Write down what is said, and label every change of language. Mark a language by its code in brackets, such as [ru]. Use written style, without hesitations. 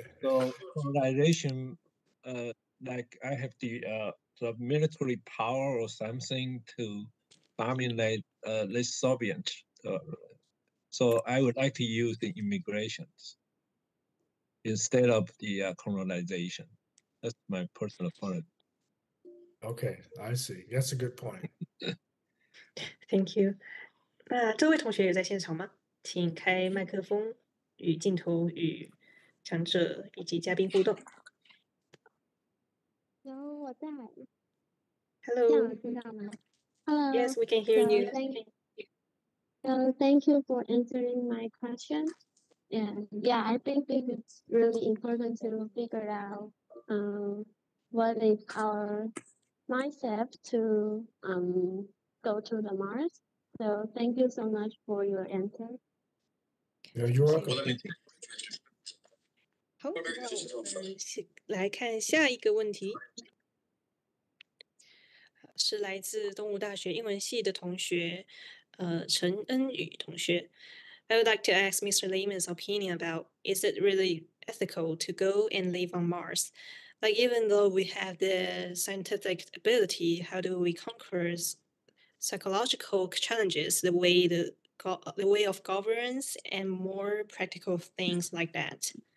[en] So colonization, like I have the military power or something to dominate the Soviet. So I would like to use the immigrations instead of the colonization. That's my personal point. Okay, I see. That's a good point. Thank you. [zh] 那这位同学也在现场吗请开麦克风与镜头与讲者以及嘉宾互动。有我在。 [en] Hello. [zh] 这样我听到吗？ [en] Hello. Yes, we can hear you. Thank you for answering my question. And yeah, I think it's really important to figure out what is our mindset to go to the Mars. So thank you so much for your answer. You're welcome. [zh] 好，那我们来看下一个问题，是来自东吴大学英文系的同学，陈恩宇同学。 [en] I would like to ask Mr. Lehman's opinion about, is it really ethical to go and live on Mars? Like, even though we have the scientific ability, how do we conquer psychological challenges, the way of governance, and more practical things like that?